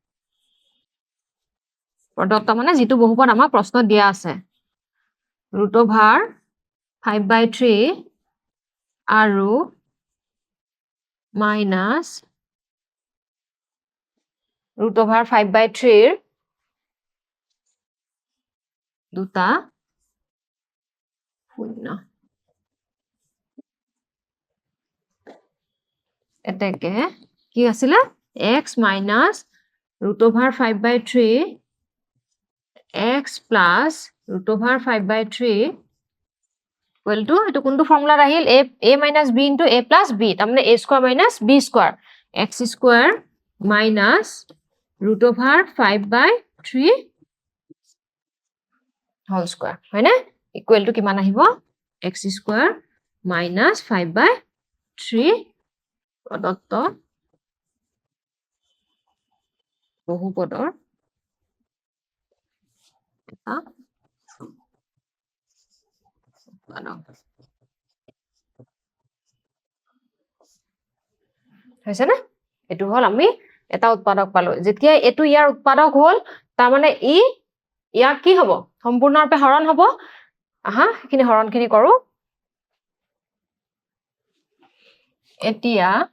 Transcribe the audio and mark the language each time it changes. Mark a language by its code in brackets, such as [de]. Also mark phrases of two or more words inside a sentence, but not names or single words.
[as] প্ৰদত্ত মানে যেটো বহুপদ আমাক প্ৰশ্নত দিয়া আছে √5/3 আৰু -√5/3 দুটা শূন্য এতেকে কি আছিল [en] x - √5/3 x plus √5/3 equal to [as] এটো কোনটো ফৰ্মুলা আহিল [en] a minus b into a plus b তাৰমানে a square minus b square x square minus √5/3 whole square হয়নে equal to [as] কিমান আহিব [en] x square minus 5/3 প্ৰদত্ত [as] বহুপদৰ এটা হৈছে না এটো হল আমি এটা উৎপাদক পালো যেতিয়া এটো ইয়াৰ উৎপাদক হল তাৰ মানে ই ইয়াক কি হ'ব সম্পূৰ্ণৰূপে হৰণ হ'ব আহা কিনি হৰণখিনি কৰো এতিয়া